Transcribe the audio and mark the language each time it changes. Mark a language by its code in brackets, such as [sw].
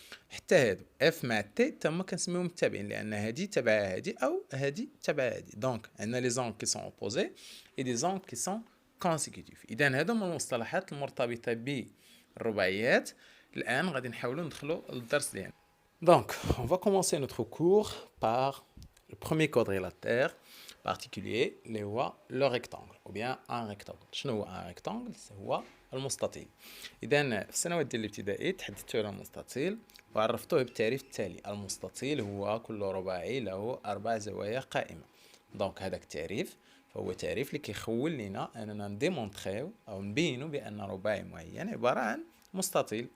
[ar] حتى هادو اف مع تي تما كنسميهم متابعين لان هادي تبع هادي او هادي تبع هادي. دونك عندنا [fr] لي زونغل كي سون اوبوزي اي دي زونغل كي سون كونسيكوتيف. [ar] اذا هادو هما المصطلحات المرتبطه بالرباعيات الآن غادي نحاولوا ندخلوا للدرس ديالنا. [fr] Donc, on va commencer notre cours par le premier quadrilatère particulier [ar] اللي هو [fr] le rectangle ou bien un rectangle. [ar] شنو هو [fr] un rectangle؟ [ar] هو المستطيل. إذا في السنوات ديال الابتدائي تحدثت على المستطيل وعرفتوه بالتعريف التالي: المستطيل هو كل رباعي له 4 زوايا قائمة. دونك هذاك التعريف فهو تعريف اللي كيخول لنا اننا نديمونطريو او نبينوا بان رباعي معين عباره عن مستطيل.